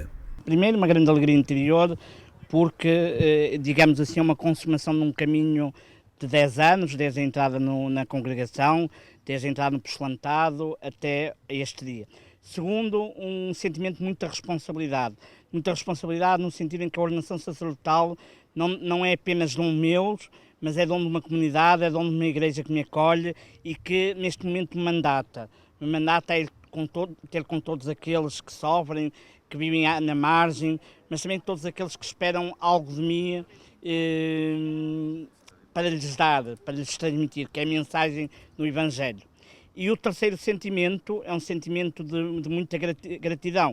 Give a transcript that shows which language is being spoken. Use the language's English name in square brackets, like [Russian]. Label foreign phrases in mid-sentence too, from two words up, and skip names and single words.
[Portuguese] Primeiro, uma grande alegria interior, porque, digamos assim, é uma consumação de um caminho de 10 anos, desde a entrada na congregação, desde a entrada no postulantado até este dia. Segundo, um sentimento de muita responsabilidade no sentido em que a ordenação sacerdotal não é apenas dom meu, mas é dom de uma comunidade, é dom de uma igreja que me acolhe e que neste momento me mandata. Me mandata é ter com todos aqueles que sofrem, que vivem na margem, mas também todos aqueles que esperam algo de mim, para lhes dar, para lhes transmitir, que é a mensagem do Evangelho. E o terceiro sentimento é um sentimento de muita gratidão.